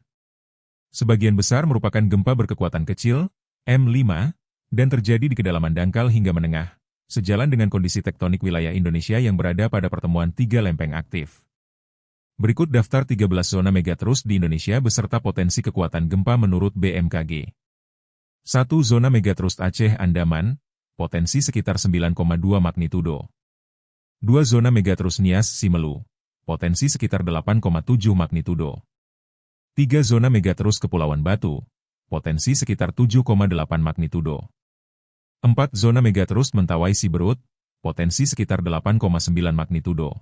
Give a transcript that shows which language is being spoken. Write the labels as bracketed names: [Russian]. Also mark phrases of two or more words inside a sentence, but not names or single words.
[Indonesian] Sebagian besar merupakan gempa berkekuatan kecil, M5, dan terjadi di kedalaman dangkal hingga menengah, sejalan dengan kondisi tektonik wilayah Indonesia yang berada pada pertemuan tiga lempeng aktif. Berikut daftar 13 zona megatrust di Indonesia beserta potensi kekuatan gempa menurut BMKG. 1. Zona megatrust Aceh Andaman, potensi sekitar 9,2 magnitudo. 2. Zona megatrust Nias Simelu, potensi sekitar 8,7 magnitudo. 3. Zona megatrust Kepulauan Batu, potensi sekitar 7,8 magnitudo. 4. Zona megatrust Mentawai Siberut, potensi sekitar 8,9 magnitudo.